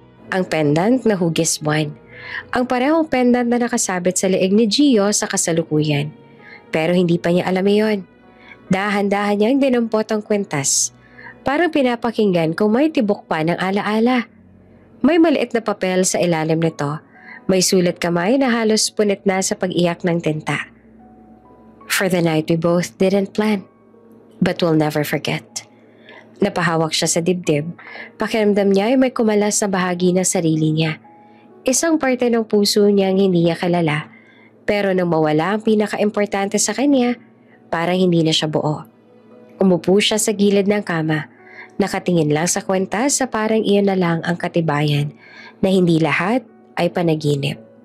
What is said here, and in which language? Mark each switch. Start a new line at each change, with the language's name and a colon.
Filipino: Ang pendant na hugis buwan. Ang parehong pendant na nakasabit sa leeg ni Gio sa kasalukuyan. Pero hindi pa niya alam iyon. Dahan-dahan niyang dinampot ang kwentas. Parang pinapakinggan kung may tibok pa ng alaala. May maliit na papel sa ilalim nito. May sulat kamay na halos punit na sa pag-iyak ng tinta.
English: For the night we both didn't plan, but we'll never forget.
Filipino: Napahawak siya sa dibdib. Pakiramdam niya ay may kumalas na bahagi ng sarili niya. Isang parte ng puso niyang hindi niya kilala. Pero nang mawala ang pinaka-importante sa kanya, parang hindi na siya buo. Umupo siya sa gilid ng kama. Nakatingin lang sa kwentas sa parang iyon na lang ang katibayan na hindi lahat ay panaginip.